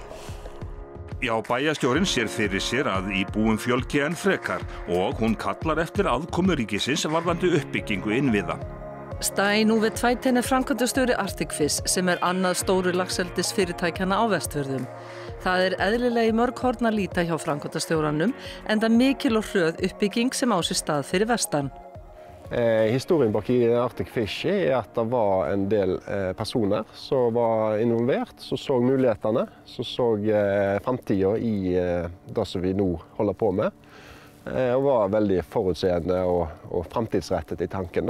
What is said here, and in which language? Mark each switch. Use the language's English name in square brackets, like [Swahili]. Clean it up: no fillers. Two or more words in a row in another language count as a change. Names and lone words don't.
[Icelandic] Já, bæjarstjórinn sér fyrir sér að íbúum fjölgi enn frekar og hún kallar eftir aðkomu ríkisins varðandi uppbyggingu innviða. Stein Ove Tveiten er framkvæmdastjóri Arctic Fish sem er annað stóru laxeldisfyrirtækjanna á Vestfjörðum. Það er eðlilega í mörg horn að líta hjá framkvæmdastjóranum enda mikil og hröð uppbygging sem á sér stað fyrir vestan. [Norwegian] Historien bak i Arctic Fish er at det var en del personer som var involvert, som så mulighetene, som så fremtiden i det som vi nå holder på med, og var veldig forutseende og fremtidsrettet i tanken da.